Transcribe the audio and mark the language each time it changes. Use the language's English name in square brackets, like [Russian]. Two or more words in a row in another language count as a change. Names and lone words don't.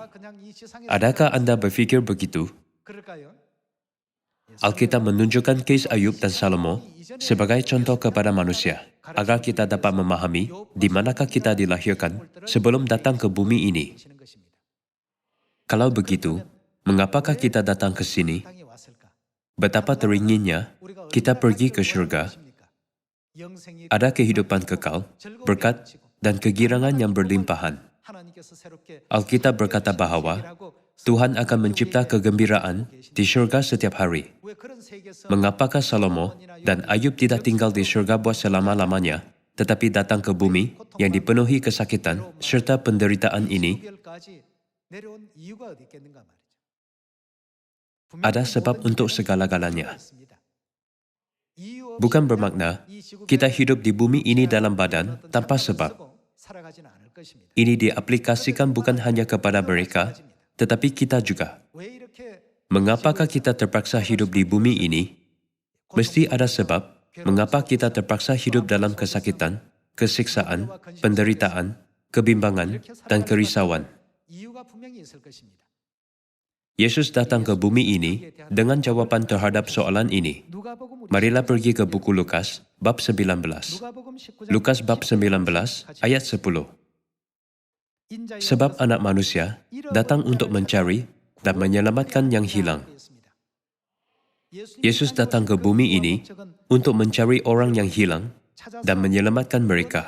[Malay] Adakah Anda berfikir begitu? Alkitab menunjukkan kes Ayub dan Salomo sebagai contoh kepada manusia, agar kita dapat memahami di manakah kita dilahirkan sebelum datang ke bumi ini. Kalau begitu, mengapakah kita datang ke sini? Betapa teringinnya kita pergi ke syurga. [Korean] 영생이 [Malay] ada kehidupan kekal, berkat, dan kegirangan yang berlimpahan. [Korean] 하나님께서 새롭게 [Malay] Alkitab berkata bahwa Tuhan akan mencipta kegembiraan di surga setiap hari. [Korean] 왜 그런 세계에서 [Malay] Mengapakah Salomo dan Ayub tidak tinggal di surga buat selama-lamanya, tetapi datang ke bumi yang dipenuhi kesakitan serta penderitaan ini? [Korean] 수별까지 내려온 이유가 어디 있겠는가 말이죠. [Malay] Ada sebab untuk segala-galanya. Bukan bermakna kita hidup di bumi ini dalam badan tanpa sebab. Ini diaplikasikan bukan hanya kepada mereka, tetapi kita juga. Mengapakah kita terpaksa hidup di bumi ini? Mesti ada sebab mengapa kita terpaksa hidup dalam kesakitan, kesiksaan, penderitaan, kebimbangan, dan kerisauan. [Korean] 이유가 분명히 있을 것입니다. [Malay] Yesus datang ke bumi ini dengan jawaban terhadap soalan ini. [Korean] 누가복음 [Malay] Marilah pergi ke buku Lukas, bab 19. [Korean] 누가복음 19장 [Malay] Lukas bab 19, ayat 10. Sebab anak manusia datang untuk mencari dan menyelamatkan yang hilang. Yesus datang ke bumi ini untuk mencari orang yang hilang dan menyelamatkan mereka.